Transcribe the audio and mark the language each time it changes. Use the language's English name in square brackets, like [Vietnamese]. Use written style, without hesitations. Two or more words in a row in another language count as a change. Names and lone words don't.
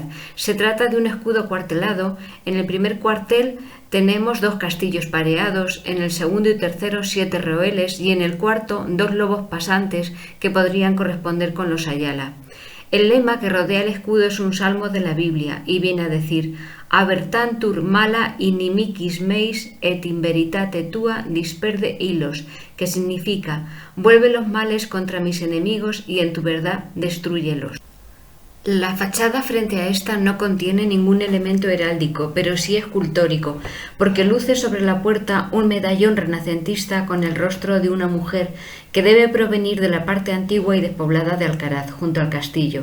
[Spanish] Se trata de un escudo cuartelado. En el primer cuartel tenemos 2 castillos pareados, en el segundo y tercero 7 roeles y en el cuarto 2 lobos pasantes que podrían corresponder con los Ayala. El lema que rodea el escudo es un salmo de la Biblia y viene a decir: [Latin] Abertantur mala inimicis meis et in veritate tua disperde hilos, [Spanish] que significa: vuelve los males contra mis enemigos y en tu verdad destrúyelos. La fachada frente a esta no contiene ningún elemento heráldico, pero sí escultórico, porque luce sobre la puerta un medallón renacentista con el rostro de una mujer que debe provenir de la parte antigua y despoblada de Alcaraz, junto al castillo.